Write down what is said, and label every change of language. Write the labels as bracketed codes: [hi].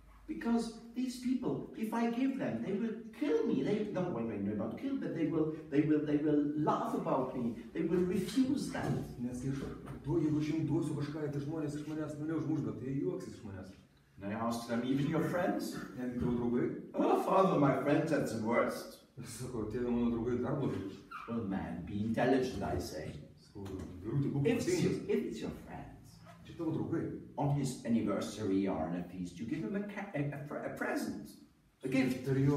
[en] Because these people, if I give them, they will kill me. Not kill, but they will laugh about me. They will refuse that. [lt] Nes jeigu aš jums duosiu kažką, tai žmonės iš manęs mane užmuš, bet jie juoksis iš manęs. [en] And I asked them, even your friends? [lt] Netgi tavo draugai? [en] Oh Father, my friends, that's the worst. [lt] Sako, tėve mano draugai dar blogiau. [en] Well, man, be intelligent, I say. If it's your friends, on his anniversary or on a feast, you give him a present, a gift.